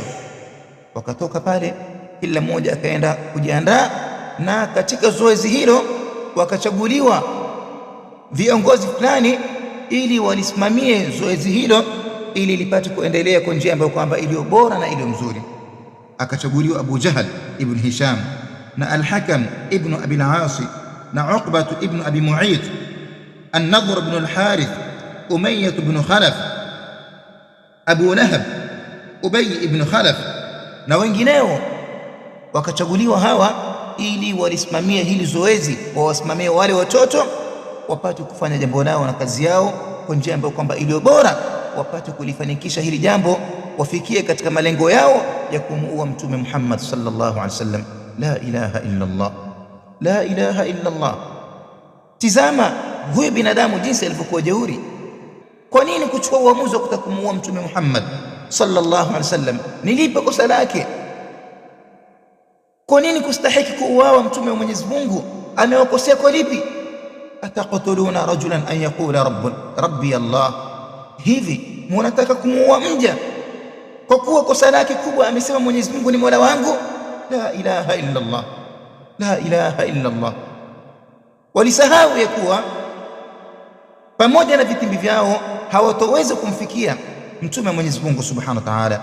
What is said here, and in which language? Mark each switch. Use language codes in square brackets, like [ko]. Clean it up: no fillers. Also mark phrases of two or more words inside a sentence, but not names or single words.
[sw] Wakatoka pale, kila mmoja akaenda kujiandaa, na katika zoezi hilo wakachaguliwa viongozi fulani ili walisimamie zoezi hilo ili lipate kuendelea kwa njia ambayo kwamba iliyo bora na iliyo mzuri. Akachaguliwa Abu Jahl ibn Hisham na Al-Hakam ibn Abi al-Aas na Uqba ibn Abi Mu'ayth, An-Nadhr ibn al-Harith, Umayyah ibn Khalaf, Abu Lahab, Ubay ibn Khalaf na wengineo. Wakachaguliwa hawa ili walisimamie hili zoezi, wawasimamie wale watoto wapate kufanya jambo lao na kazi yao kwa njia ambayo kwamba iliyo bora, wapate kulifanikisha hili jambo, wafikie katika malengo yao ya kumuua Mtume Muhammad [ar] صلى الله عليه وسلم. لا إله إلا الله لا إله إلا الله. [sw] Tizama huyu binadamu jinsi alivyokuwa jeuri. Kwa nini kuchukua uamuzi wa kutaka kumuua Mtume Muhammad [ar] صلى الله عليه وسلم? [sw] Nilipe kosa lake? Kwa nini kustahiki kuuawa mtume wa Mwenyezi Mungu? Amewakosea kwa lipi? [ar] أتقتلون رجلا أن يقول ربي الله, [sw] hivi mnataka kumuua mja kwa kuwa kosa lake kubwa amesema Mwenyezi Mungu ni Mola wangu? [ar] لا إله إلا الله لا إله إلا الله. [sw] Walisahau ya kuwa pamoja na vitimbi vyao hawatoweza kumfikia mtume wa Mwenyezi Mungu [ar] سبحانه وتعالى.